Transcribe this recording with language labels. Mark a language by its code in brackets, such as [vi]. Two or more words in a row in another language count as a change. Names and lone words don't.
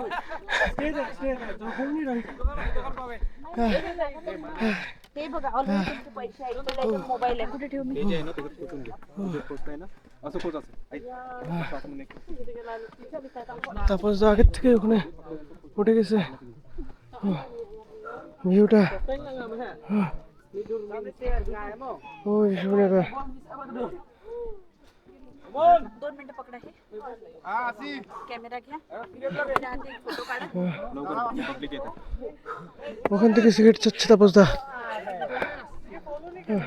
[bn] তাপস দা আগের থেকে ওখানে উঠে গেছে। ভিউটা ওই শুনে [mr] 2 मिनिट पकडा हे कॅमेरा घ्या फोटो काढा। [bn] ওখান থেকে সিগারেট চাচ্ছে তাপস দা।